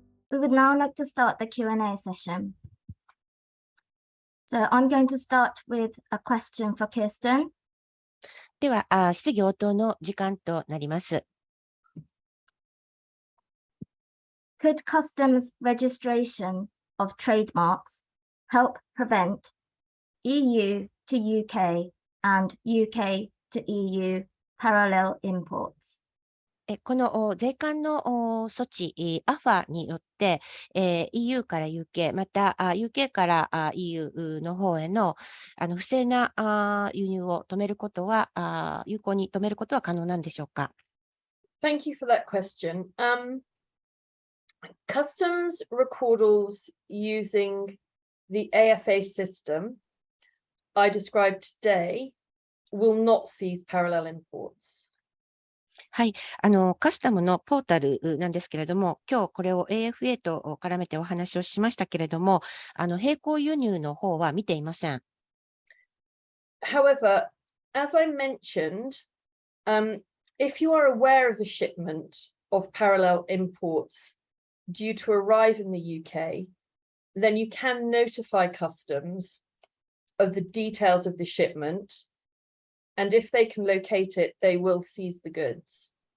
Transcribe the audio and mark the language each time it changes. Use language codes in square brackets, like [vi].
[en] We would now like to start the Q&A session. So I'm going to start with a question for Kirsten. [ja] では、質疑応答の時間となります。 [en] Could customs registration of trademarks help prevent EU to UK and UK to EU parallel imports? [ja] この税関の措置、アファによって、EU から UK、またUK から EU の方への不正な輸入を止めることは、有効に止めることは可能なんでしょうか。 [en] Thank you for that question. Customs recordals using the AFA system I described today will not seize parallel imports. [ja] はい、カスタムのポータルなんですけれども、今日これを AFA と絡めてお話をしましたけれども、並行輸入の方は見ていません。 [en] However, as I mentioned, if you are aware of a shipment of parallel imports due to arrive in the UK, then you can notify customs of the details of the shipment, and if they can locate it, they will seize the goods.